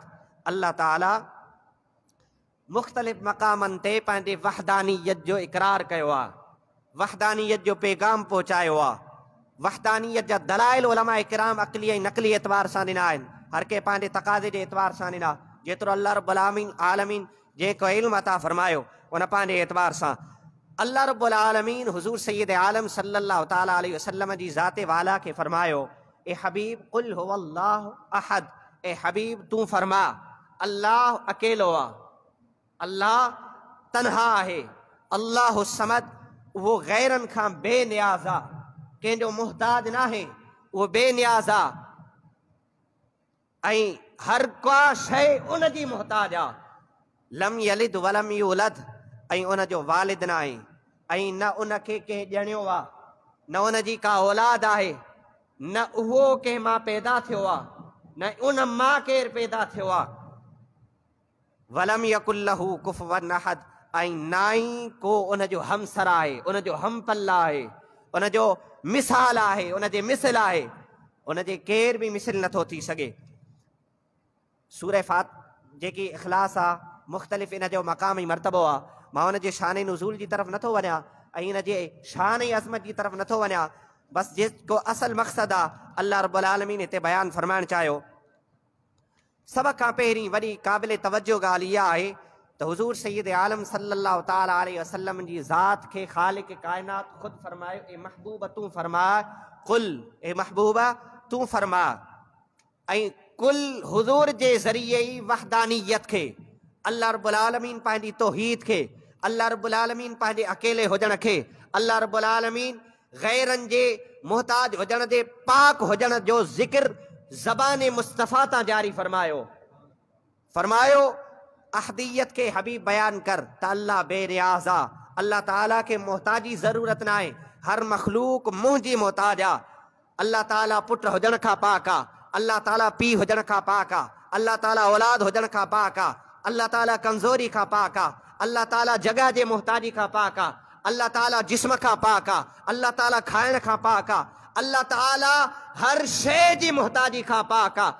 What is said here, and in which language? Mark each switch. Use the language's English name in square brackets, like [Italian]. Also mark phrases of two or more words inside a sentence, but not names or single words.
[Sindhi] अल्लाह ताला मुख़्तलिफ़ मक़ामनि ते पंहिंजे वहदानियत जो इक़रार कयो आहे, वहदानियत जो पैगाम पहुचायो आहे। वहदानियत जा दलाइल उलमा किराम अक़ली ऐं नक़ली एतबार सां ॾिना आहिनि, हर के पंहिंजे तक़ाज़े जे एतबार सां ॾिना। जेतिरो अल्लाह रब्बुल आलमीन जेको इल्म अता फरमायो उन पंहिंजे एतबार सां। अल्लाह रब्बुल आलमीन हुज़ूर सय्यद आलम [Arabic] صلى الله تعالى عليه وسلم [Sindhi] जी ज़ाते वाला के फरमायो ए हबीब [Arabic] قل هو الله أحد. [Sindhi] ए हबीब तू फरमा अल्लाह अकेलो आहे, अल्लाह तन्हा आहे, [Arabic] الله الصمد, [Sindhi] वो गैरन खां बेनियाज़ आहे, कंहिंजो मुहताज न आहे, उहो बेनियाज़ आहे ऐं हर का शइ उन जी मुहताज आहे। [Arabic] لم يلد ولم يولد, [Sindhi] ऐं उन जो वालिद न आहे ऐं न उन खे कंहिं ॼणियो आहे, न उन जी का औलाद आहे, न उहो कंहिं मां पैदा थियो आहे, न उन मां केरु पैदा थियो आहे। [Arabic] ولم يكن له كفوا أحد, [Sindhi] ऐं ना ई को उन जो हमसर आहे, उन जो हमपल आहे, उन जो मिसाल आहे, उन जे मिसल आहे, उन जे केर बि मिसल नथो थी सघे। सूरह फात जेकी इख़लास आहे, मुख़्तलिफ़ इन जो मक़ाम ऐं मर्तबो आहे। मां उन जे शान नुज़ूल जी तरफ़ नथो वञा ऐं इन जे शान ऐं अज़मत जी तरफ़ नथो वञा। बसि जेको असल मक़सदु आहे अल्लाह रब्बुल आलमीन हिते बयानु फरमाइणु चाहियो। सभ खां पहिरीं वॾी क़ाबिल तवजो ॻाल्हि इहा आहे त हुज़ूर सय्यद आलम [Arabic] صلى الله تعالى عليه وسلم [Sindhi] जी ज़ात खे ख़ालिक़ काइनात ख़ुदि फरमायो ए महबूब तूं फरमा कुल, ए महबूबा तूं फरमा। ऐं कुल हुज़ूर जे ज़रिए ई वहदानियत खे, अल्लाह रब्बुल आलमीन पंहिंजी तौहीद खे, अल्लाह रब्बुल आलमीन पंहिंजे अकेले हुजण खे, अल्लाह रब्बुल आलमीन गैरन जे मोहताज हुजण जे पाक हुजण जो ज़िक्र ज़बान मुस्तफ़ा ता जारी फरमायो। फरमायो अहदियत के हबीब बयान कर त अल्लाह बेनियाज़ा, अल्लाह ताला के मोहताजी ज़रूरत ना है, हर मखलूक मुंहिंजी मोहताज आ। अल्लाह ताला पुट हुजण खां पाक आ, अल्लाह ताला पी हुजण खां पाक आ, अल्लाह ताला औलाद हुजण खां पाक आ, अल्लाह ताला कमज़ोरी खां पाक आ, अल्लाह ताला जगह जे मोहताजी खां पाक आ, अल्लाह ताला जिस्म खां पाक आ, अल्लाह ताला खाइण खां पाक आ, अल्लाह ताला हर शइ जी मोहताजी खां पाक आ।